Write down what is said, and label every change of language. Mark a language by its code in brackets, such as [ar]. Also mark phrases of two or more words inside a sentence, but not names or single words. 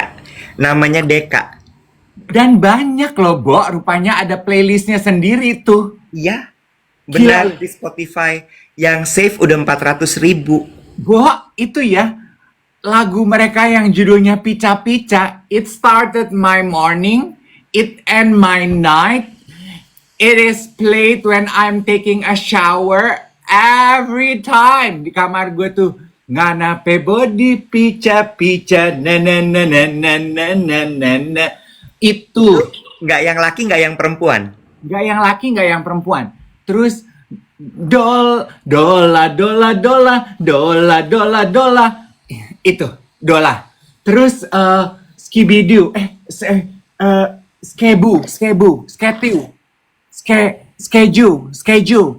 [id] Namanya Deka. Dan banyak loh, Bo. Rupanya ada playlistnya sendiri tuh. Iya, benar. Di Spotify yang save udah 400.000. Bo, itu ya lagu mereka yang judulnya Pica-Pica. [en] It started my morning, it end my night. It is played when I'm taking a shower every time. [id] Di kamar gue tuh nganape body pica-pica na na na na na na na na na. Itu Nggak yang laki, nggak yang perempuan. nggak yang laki, nggak yang perempuan. Terus dola dola itu dola. Terus skibidoo skebu schedule.